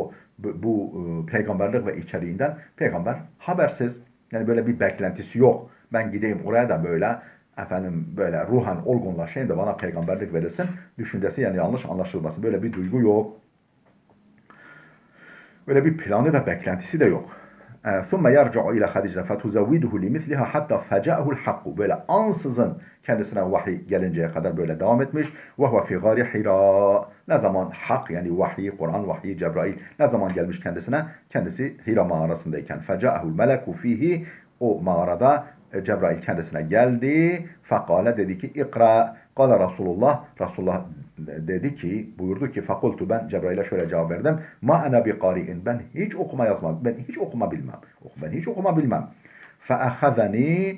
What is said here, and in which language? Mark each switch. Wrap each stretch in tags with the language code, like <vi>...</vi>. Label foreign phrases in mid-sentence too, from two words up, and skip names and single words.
<tr>O bu peygamberlik ve içeriğinden peygamber habersiz. Yani böyle bir beklentisi yok. Ben gideyim oraya da böyle efendim böyle ruhen olgunlaşayım da bana peygamberlik verilsin düşüncesi, yani yanlış anlaşılmasın. Böyle bir duygu yok. Böyle bir planı ve beklentisi de yok.</tr> <ar>ثُمَّ يَرْجَعُ اِلَى خَدِيجَةَ فَتُزَوِّدُهُ لِمِثْلِهَا حَتَّى فَجَأَهُ الْحَقُّ.</ar> <tr>Böyle ansızın kendisine vahiy gelinceye kadar böyle devam etmiş.</tr> <ar>وَهُوَ فِي غَارِ حِرَاء.</ar> <tr>Ne zaman hak, yani vahiy, Kur'an vahyi, Cebrail ne zaman gelmiş kendisine? Kendisi Hira mağarasındayken.</tr> <ar>فَجَأَهُ الْمَلَكُ فِيهِ.</ar> <tr>O mağarada Cebrail kendisine geldi. فَقَالَ, dedi ki ikra.</tr> <ar>قال رسول الله.</ar> <tr>Resulullah dedi ki, buyurdu ki fakultu, ben Cebrail'e şöyle cevap verdim.</tr> <ar>ما أنا بقارئ.</ar> <tr>Ben hiç okuma yazmam. Ben hiç okuma bilmem. Ben hiç okuma bilmem. Feahazani.</tr>